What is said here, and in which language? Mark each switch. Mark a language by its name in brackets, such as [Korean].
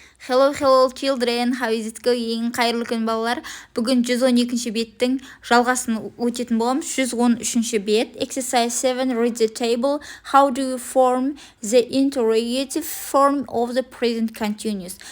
[English] Hello children, how is it going? [Kazakh] Қайырлы күн балалар. Бүгін 112-ші беттің жалғасын өтетін боламыз. 113-ші бет. [English] Exercise 7, read the table. How do you form the interrogative form of the present continuous?